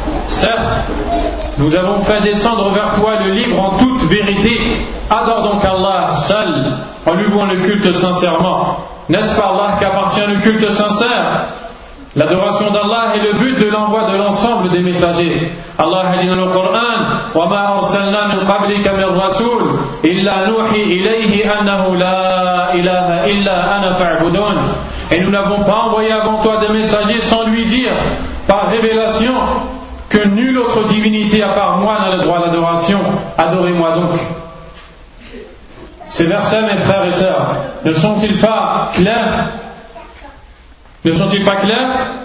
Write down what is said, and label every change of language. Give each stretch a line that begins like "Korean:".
French: Certes, nous avons fait descendre vers toi le livre en toute vérité. Adore donc Allah seul en lui vouant le culte sincèrement. N'est-ce pas Allah qu'appartient le culte sincère? L'adoration d'Allah est le but de l'envoi de l'ensemble des messagers. Allah a dit dans le Coran,
Arabic: « وَمَا أَرْسَلْنَا مِنْ قَبْلِكَ مِنْ رَسُولِ إِلَّا نُوحِي إِلَيْهِ أَنَّهُ لَا إِلَهَ إِلَّا أَنَا فَعْبُدُونَ.
French: Et nous n'avons pas envoyé avant toi des messagers sans lui dire, par révélation, que nulle autre divinité à part moi n'a le droit d'adoration. Adorez-moi donc. » Ces versets, mes frères et sœurs, ne sont-ils pas clairs? Ne sont-ils pas clairs?